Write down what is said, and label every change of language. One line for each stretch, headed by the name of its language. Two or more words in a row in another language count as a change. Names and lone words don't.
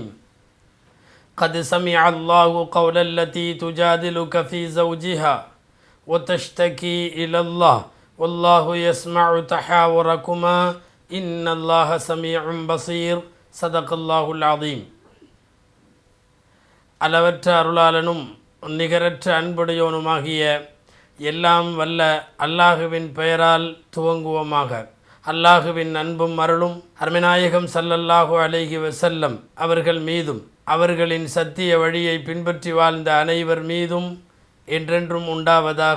Arabic: قد سمع الله قول التي تجادلك في زوجها وتشتكي إلى الله والله يسمع تحاوركما إن الله سميع بصير. صدق الله العظيم.
Tamil: அளவற்ற அருளாளனும் நிகரற்ற அன்புடையோனுமாகிய எல்லாம் வல்ல அல்லாஹுவின் பெயரால் துவங்குவோமாக. அல்லாஹுவின் அன்பும் அருளும் அருமைநாயகம்
Arabic: صلى الله عليه وسلم
Tamil: அவர்கள் மீதும் அவர்களின் சத்திய வழியை பின்பற்றி வாழ்ந்த அனைவர் மீதும் என்றென்றும் உண்டாவதாக.